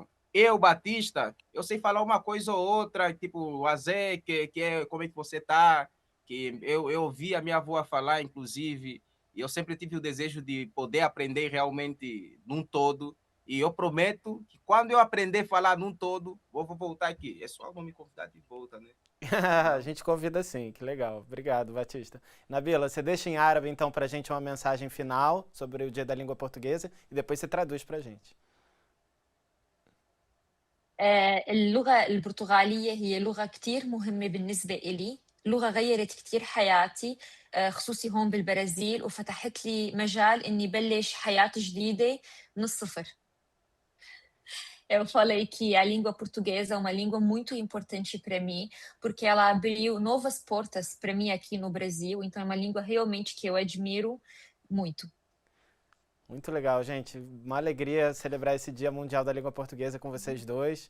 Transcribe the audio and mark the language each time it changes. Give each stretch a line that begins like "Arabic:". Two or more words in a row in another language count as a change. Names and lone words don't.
Portuguese: Eu, Batista, eu sei falar uma coisa ou outra, tipo o Azé, que é como é que você está, que eu ouvi a minha avó falar, inclusive, e eu sempre tive o desejo de poder aprender realmente num todo, e eu prometo que quando eu aprender a falar num todo, vou voltar aqui. É só não me convidar de volta, né? A gente convida sim, que legal. Obrigado, Batista. Nabila, você deixa em árabe então pra gente uma mensagem final sobre o Dia da Língua Portuguesa e depois você traduz pra gente.
Arabic: اللغة البرتغالية هي لغة كتير مهمة بالنسبة إلي، لغة غيرت كتير حياتي، خصوصي هون بالبرازيل، وفتحت لي مجال إني بلش حياة جديدة من الصفر.
Portuguese: Eu falei que a língua portuguesa é uma língua muito importante para mim, porque ela abriu novas portas para mim aqui no Brasil, então é uma língua realmente que eu admiro muito. Muito legal, gente. Uma alegria celebrar esse Dia Mundial da Língua Portuguesa com vocês dois.